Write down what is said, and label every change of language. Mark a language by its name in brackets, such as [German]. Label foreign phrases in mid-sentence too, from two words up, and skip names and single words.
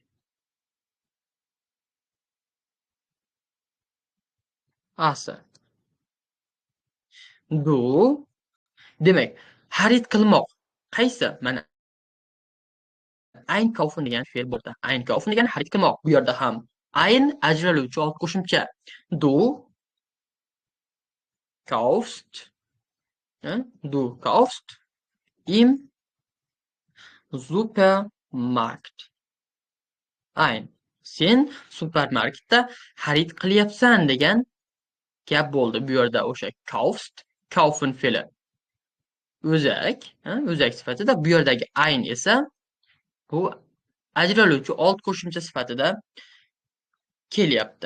[Uzbek] A'si. Du. Demak, xarid qilmoq. Qaysi? Mana Einkaufen degan fe'l bo'ldi. Einkaufen degani xarid qilmoq. Bu yerda ham ein ajraluvchi old qo'shimcha. [German] Du kaufst, du kaufst im Supermarkt ein. [Uzbek] Sen supermarketda xarid qilyapsan degan gap bo'ldi. Bu yerda o'sha [German] kaufst, kaufen [Uzbek] fe'li o'zak, o'zak sifatida. Bu yerdagi ein esa bu ajraluvchi old qo'shimcha sifatida kelyapti.